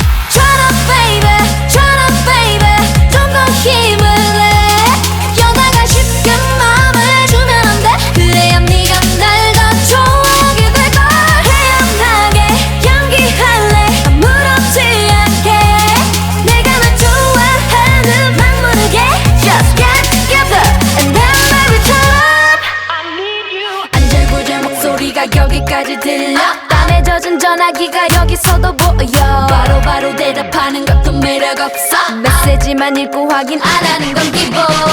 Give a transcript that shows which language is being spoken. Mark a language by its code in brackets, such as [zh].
[en] Shut up baby [ko] 좀 더 힘을 내. 여자가 쉽게 마음을 주면 안 돼. 그래야 네가 날 더 좋아하게 될걸. 태연하게 연기할래. 아무렇지 않게 내가 널 좋아하는 막 모르게. [en] Just get together and then baby turn up. I need you. [ko] 안절부절 목소리가 여기까지 들려. 땀에 젖은 전화기가 여기서도 보여. 바로 대답하는 것도 매력 없어. 메시지만 읽고 확인 안 하는 건 기본.